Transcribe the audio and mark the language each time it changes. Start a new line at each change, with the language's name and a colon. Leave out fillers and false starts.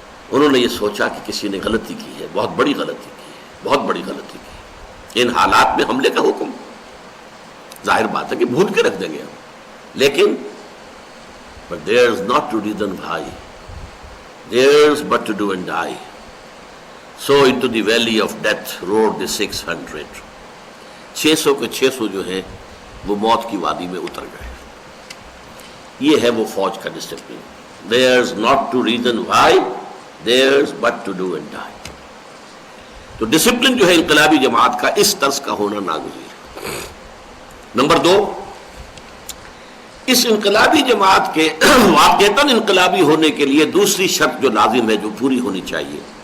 Urdu: انہوں نے یہ سوچا کہ کسی نے غلطی کی ہے، بہت بڑی غلطی کی ہے، بہت بڑی غلطی کی ہے، ان حالات میں حملے کا حکم، ظاہر بات ہے کہ بھول کے رکھ دیں گے ہم، لیکن
English: but there's not to reason why, there's but to do and die. So into the valley of death rode the 600.
Urdu: 600 کے 600 جو ہیں وہ موت کی وادی میں اتر گئے. یہ ہے وہ فوج کا discipline.
English: There's not to reason why, there's but to do and die.
Urdu: تو ڈسپلن جو ہے انقلابی جماعت کا اس طرز کا ہونا ناگزیر ہے. نمبر 2، اس انقلابی جماعت کے واقعتاً انقلابی ہونے کے لیے دوسری شرط جو لازم ہے، جو پوری ہونی چاہیے،